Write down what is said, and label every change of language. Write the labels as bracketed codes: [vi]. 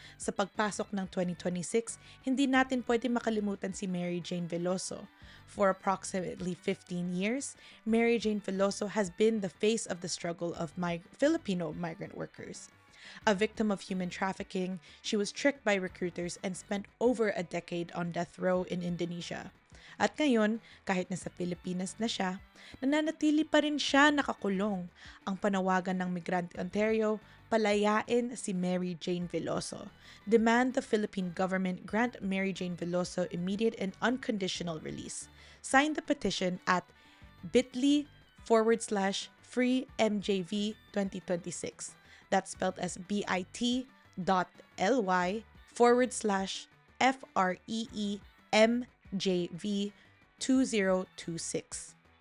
[tl] Sa pagpasok ng 2026, hindi natin pwede makalimutan si Mary Jane Veloso. [en] For approximately 15 years, Mary Jane Veloso has been the face of the struggle of Filipino migrant workers. A victim of human trafficking, she was tricked by recruiters and spent over a decade on death row in Indonesia. [tl] At ngayon, kahit nasa Pilipinas na siya, nananatili pa rin siya nakakulong. Ang panawagan ng Migrante Ontario, palayain si Mary Jane Veloso. [en] Demand the Philippine government grant Mary Jane Veloso immediate and unconditional release. Sign the petition at bit.ly/freemjv2026. That's spelled as bit.ly/FREEMJV2026.